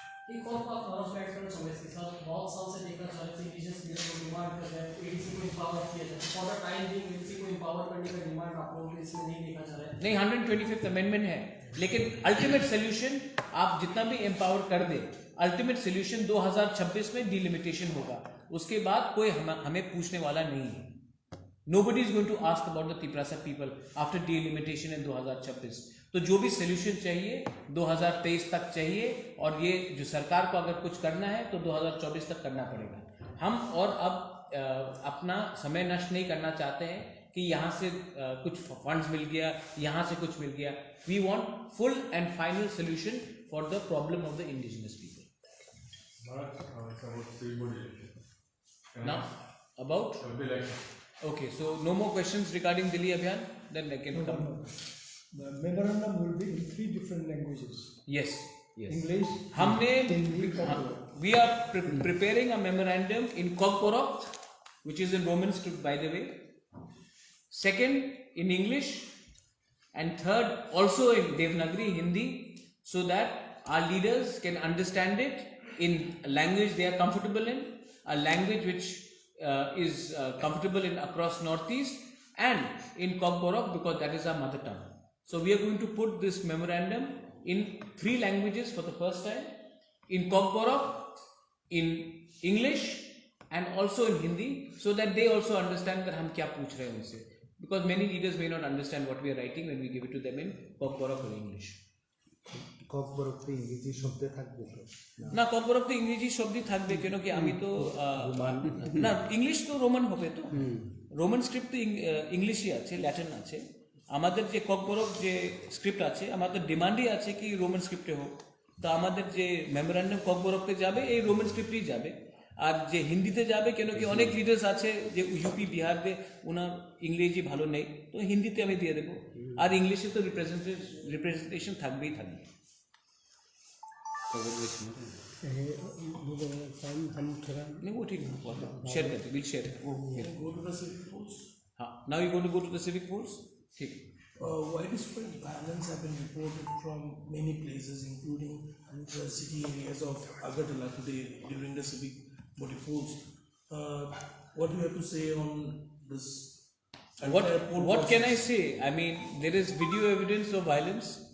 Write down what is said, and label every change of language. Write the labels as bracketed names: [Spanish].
[Hindi] एक और बात और ऐड करना चाहूँगा इसके साथ, बहुत साल से देखना चाह रहे थे इंडिजिनस लीडर को डिमांड कर रहे हैं एडीसी को एम्पावर किया जाए, [English] for the time being [Hindi] ADC को एम्पावर करने का डिमांड आप लोगों को इसमें नहीं देखा जा रहा है। नहीं, 125th अमेंडमेंट है, लेकिन अल्टीमेट सोल्यूशन आप जितना भी एम्पावर कर दे, अल्टीमेट सोल्यूशन 2026 में डिलिमिटेशन होगा, उसके बाद कोई हमें पूछने वाला नहीं है। [English] Nobody is going to ask about the Tiprasa people after delimitation in 2026. [Hindi] तो जो भी सोल्यूशन चाहिए 2023 तक चाहिए, और ये जो सरकार को अगर कुछ करना है तो 2024 तक करना पड़ेगा। हम और अब अपना समय नष्ट नहीं करना चाहते हैं कि यहाँ से कुछ फंड्स मिल गया, यहाँ से कुछ मिल गया। [English] We want full and final solution for the problem of the indigenous people. Now about okay, so no more questions regarding Delhi Abhiyan, then I can come. The memorandum will be in 3 different languages. Yes, yes. English, [Hindi] हमने [English] Hindi, Konkoro. we are preparing a memorandum in Kokborok, which is in Roman script, by the way. Second in English, and third also in Devanagari Hindi, so that our leaders can understand it in a language they are comfortable in, a language which is comfortable in across Northeast, and in Kokborok, because that is our mother tongue. So we are going to put this memorandum in 3 languages for the first time, in Kokborok, in English, and also in Hindi, so that they also understand that [Hindi] हम क्या पूछ रहे हैं उनसे, [English] because many leaders may not understand what we are writing when we give it to them in Kokborok or English. [Bangla] Kokborok তো ইংরেজি শব্দ থাকবে তো না, ককবরক তো ইংরেজি শব্দই থাকবে, কেন কি আমি তো না, ইংলিশ তো রোমান হবে, তো রোমান স্ক্রিপ্ট তো ইংলিশই আছে, ল্যাটিন আছে, আমাদের যে ককবরক যে স্ক্রিপ্ট আছে আমাদের ডিমান্ডই আছে কি রোমান স্ক্রিপ্টে হোক, তো আমাদের যে মেমোরান্ডাম ককবরকতে যাবে এই রোমান স্ক্রিপ্টেই যাবে। আর যে হিন্দিতে যাবে কেন কি অনেক লিডার্স আছে যে ইউপি বিহারে ওনার ইংরেজি ভালো নেই, তো হিন্দিতে আমি দিয়ে দেবো। আর ইংলিশে তো রিপ্রেজেন্টেশন থাকবেই থাকবে। [Hindi] हम थोड़ा नहीं वो ठीक है, शेयर करते will share. [English] Go to the civic polls. हाँ, now you going to go to the civic polls. [Hindi] ठीक है। [English] Widespread violence have been reported from many places, including the city areas of Agartala today during the civic body polls. What do you have to say on this? entire poll What can I process? say? I mean, there is video evidence of violence.